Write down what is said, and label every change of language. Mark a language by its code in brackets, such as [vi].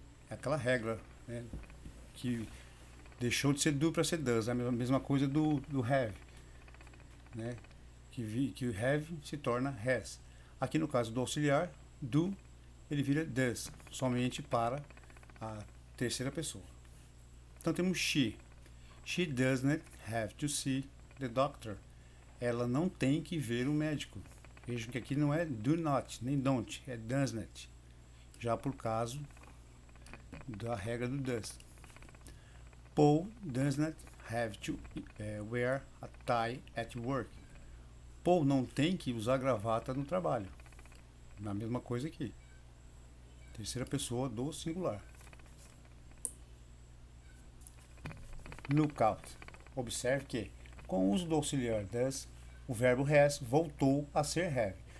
[pt] É aquela regra, né, que deixou de ser do para ser does, a mesma coisa do have, né, que o have se torna has. Aqui no caso do auxiliar, do, ele vira does, somente para a terceira pessoa. Então temos she. [en] She does not have to see the doctor. [pt] Ela não tem que ver o médico. Vejam que aqui não é do not, nem don't, é does not. Já por caso da regra do does. [en] Paul does not have to wear a tie at work. [pt] Paul não tem que usar gravata no trabalho. A mesma coisa aqui. Terceira pessoa do singular. Lookout. Observe que, com o uso do auxiliar does, o verbo has voltou a ser have.